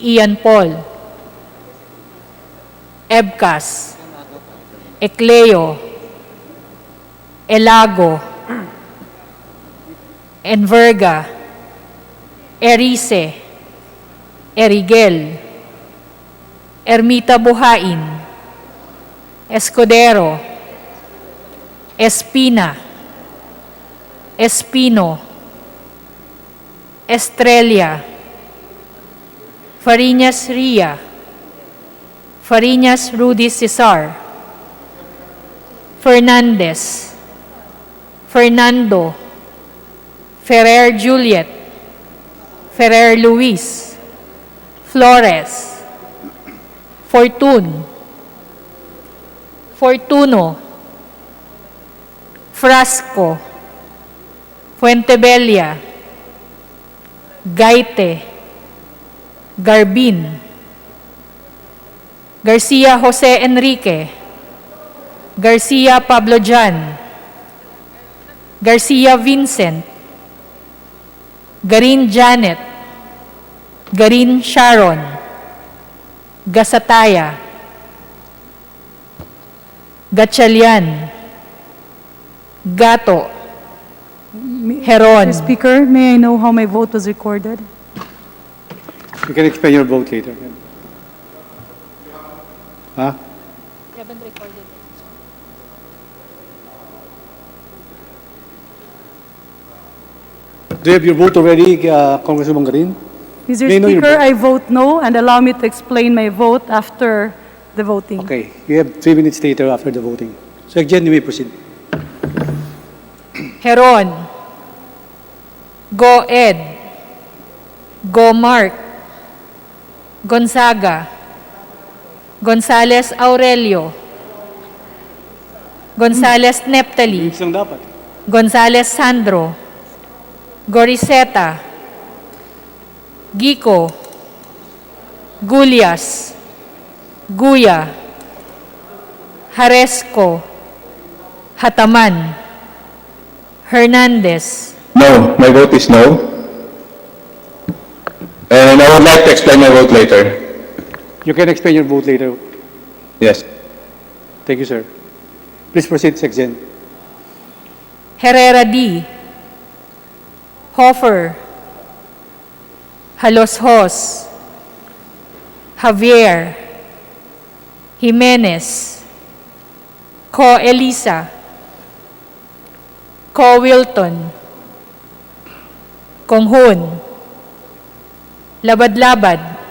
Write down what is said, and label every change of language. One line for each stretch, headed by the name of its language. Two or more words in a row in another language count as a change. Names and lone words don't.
English: Ian Paul, Ebcas, Ecleo, Elago, Enverga, Erice, Erigel, Ermita Buhain, Escudero, Espina, Espino, Estrella, Fariñas Ria, Fariñas Rudy Cesar, Fernandez, Fernando, Ferrer Juliet, Ferrer Luis, Flores, Fortun, Fortuno, Frasco, Fuentebella, Gaite, Garbin, Garcia Jose Enrique, Garcia Pablo Jan, Garcia Vincent, Garin Janet, Garin Sharon, Gasataya, Gatchalian, Gato, Heron. Mr. Speaker, may I know how my vote was recorded? You can explain your vote later. Huh? Do you have your vote already, Congresswoman Garin? Mr. May I know your Speaker, vote? I vote no and allow me to explain my vote after the voting. Okay, you have 3 minutes later after the voting. So again, you may proceed. Heron, Go Ed, Go Mark, Gonzaga, Gonzales Aurelio, Gonzales Neptali,
Filipino: Minutes lang dapat.
English: Gonzales Sandro, Goriseta, Gico, Gulias, Guya, Haresco, Hataman, Hernandez, No, my vote is no. And I would like to explain my vote later. You can explain your vote later. Yes. Thank you, sir. Please proceed, Section. Herrera D, Hofer, Haloshos, Javier, Jimenez, Co Elisa, Co Wilton, Konghun, Labad-Labad,